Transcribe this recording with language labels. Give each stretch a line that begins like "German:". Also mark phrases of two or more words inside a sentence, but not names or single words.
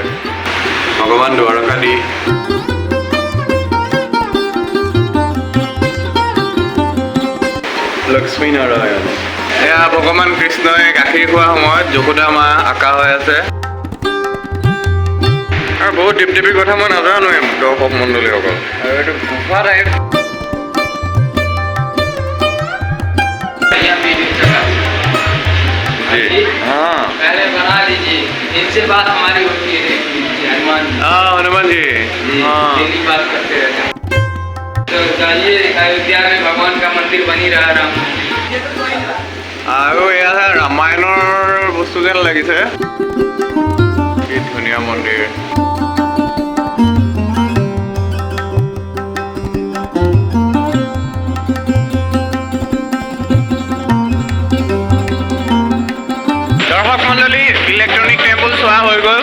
Assamese: ভগৱান দ্বাৰকাধী, লক্ষ্মী নাৰায়ণ। এয়া ভগৱান কৃষ্ণই গাখীৰ খোৱাৰ সময়ত যশোদা মা আঁকা হৈ আছে। আৰু বহুত দেৱ দেৱীৰ কথা মই নাজানো দৰ্শক মণ্ডলীসকল। আৰু এইটো গুফা টাইপ।
Hindi: पहले बना लीजिए, इनसे बात हमारी होती है। हनुमान जी डेली बात करते रहते हैं। तो जाइए अयोध्या में भगवान का मंदिर बनी रहा राम।
Assamese: আৰু এয়া ৰামায়ণৰ বস্তু যেন লাগিছে। কি ধুনীয়া মন্দিৰ। দৰ্শক মণ্ডলী ইলেক্ট্ৰনিক টেম্পল চোৱা হৈ গ'ল।